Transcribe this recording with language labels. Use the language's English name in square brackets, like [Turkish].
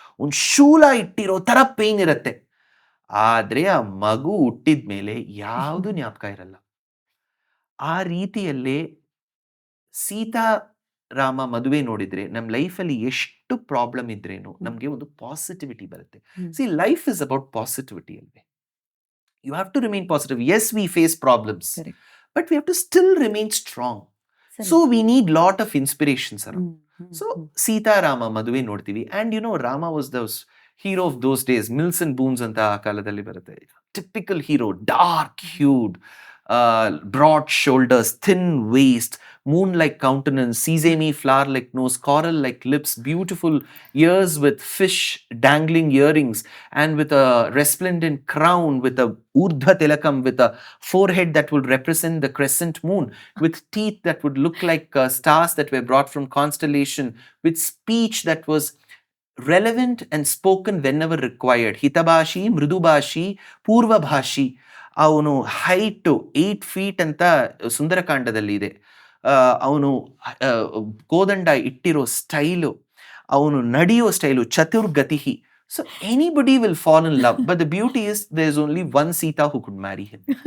[Kannada] ಒಂದ್ ಶೂಲ ಇಟ್ಟಿರೋ ತರ ಪೇನ್ ಇರತ್ತೆ. ಆದ್ರೆ ಆ ಮಗು ಹುಟ್ಟಿದ್ಮೇಲೆ ಯಾವುದು ಜ್ಞಾಪಕ ಇರಲ್ಲ. ಆ ರೀತಿಯಲ್ಲೇ ಸೀತಾ ರಾಮ ಮದುವೆ ನೋಡಿದ್ರೆ ನಮ್ ಲೈಫಲ್ಲಿ ಎಷ್ಟು ಪ್ರಾಬ್ಲಮ್ ಇದ್ರೇನು ನಮ್ಗೆ ಒಂದು ಪಾಸಿಟಿವಿಟಿ ಬರುತ್ತೆ. [English] See, life is about positivity ಅಲ್ವೇ. You have to remain positive. Yes, we face problems, correct, but we have to still remain strong. Correct. So we need lot of inspirations around. So Sita Rama [Kannada] Maduve nodtivi, [English] and you know, Rama was the hero of those days. [Kannada] Mills and Boons anta aa kaladalli barutte. [English] Typical hero, dark hued, broad shoulders, thin waist, moon-like countenance, sesame flower-like nose, coral-like lips, beautiful ears with fish dangling earrings, and with a resplendent crown, with a urdhva tilakam, with a forehead that would represent the crescent moon, with teeth that would look like stars that were brought from constellation, with speech that was relevant and spoken whenever required. [Sanskrit] Hitabhashi, Mridubhashi, Purvabhashi. [Kannada] ಅವನು height 8 feet ಅಂತ ಸುಂದರಕಾಂಡದಲ್ಲಿ ಇದೆ. ಅವನು ಕೋದಂಡ ಇಟ್ಟಿರೋ style, ಅವನು ನಡೆಯೋ style, ಚತುರ್ಗತಿ. [English] So anybody will fall in love, but the beauty is there is only one Sita who could marry him.